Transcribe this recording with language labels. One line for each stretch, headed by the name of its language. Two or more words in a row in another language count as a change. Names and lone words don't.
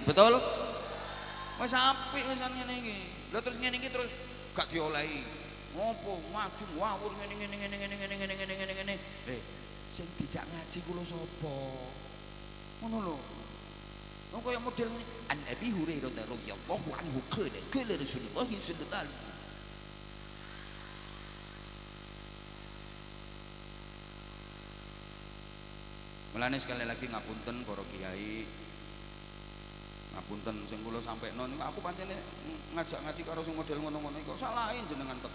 Indonesian: Betul?
Javanese: Wis apik wisan ngene iki. Lah terus ngene iki terus gak diolehi. Ngopo ngaji ngawur ngene. Sing dijak ngaji kula sapa? Ngono lho. Wong kaya model ngene.
Arabic: عن أبي هريرة رضي الله عنه قال رسول الله صلى الله عليه وسلم.
Javanese: Mulane
Indonesian: sekali lagi
Javanese: ngapunten para kiai. Ngapunten sing kula sampekno niku aku pancene ngajak ngaji karo sing model ngono-ngono iku salahin jenengan teko.